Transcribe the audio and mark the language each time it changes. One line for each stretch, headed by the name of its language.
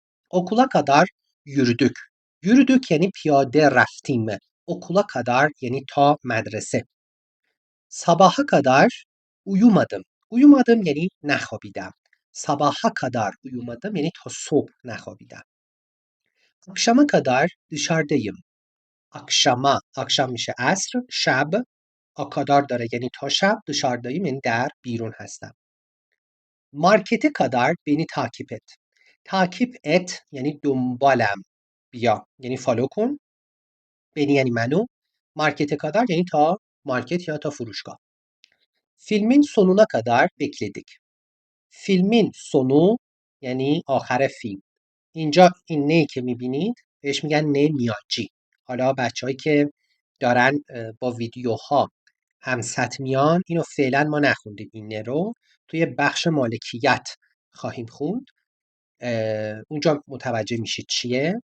Turkish: Okula kadar yürüdük.
Persian: Yürüdük یعنی پیاده رفتیم.
Turkish: Okula kadar
Persian: یعنی تا مدرسه.
Turkish: Sabaha kadar uyumadım.
Persian: Uyumadım یعنی نخوابیدم.
Turkish: Sabaha kadar uyumadım
Persian: یعنی تا صبح نخوابیدم.
Turkish: Akşama kadar dışarıdayım.
Persian: akşam میشه عصر، شب، kadar داره یعنی تا شب، dışarıdayım یعنی در بیرون هستم.
Turkish: Markete kadar beni takip et. takip et
Persian: یعنی دنبالم بیا، یعنی فالو کن. بنی یعنی منو. مارکت kadar یعنی تا مارکت یا تا فروشگاه.
Turkish: Filmin sonuna kadar bekledik.
Persian: فیلمین sonu یعنی آخر فیلم. اینجا این نه که میبینید بهش میگن نه میانجی. حالا بچه‌هایی که دارن با ویدیوها هم سط میان اینو فعلا ما نخوندیم این نه رو، توی بخش مالکیت خواهیم خوند. اونجا متوجه میشید چیه.